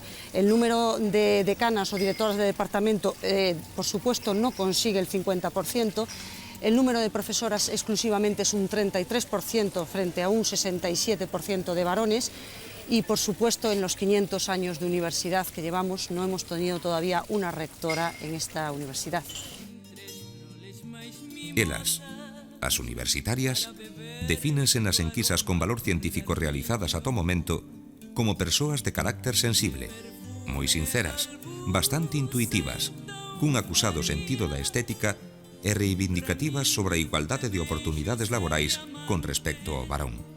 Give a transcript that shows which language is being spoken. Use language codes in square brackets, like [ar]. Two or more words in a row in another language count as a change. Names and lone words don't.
[es] El número de decanas o directoras de departamento, por supuesto, no consigue el 50%. El número de profesoras exclusivamente es un 33% frente a un 67% de varones. Y, por supuesto, en los 500 años de universidad que llevamos, no hemos tenido todavía una rectora en esta universidad. [gl] Elas, as universitarias, defínense nas enquisas con valor científico realizadas ata o momento como persoas de carácter sensible, moi sinceras, bastante intuitivas, cun acusado sentido da estética e reivindicativas sobre a igualdade de oportunidades laborais con respecto ao varón.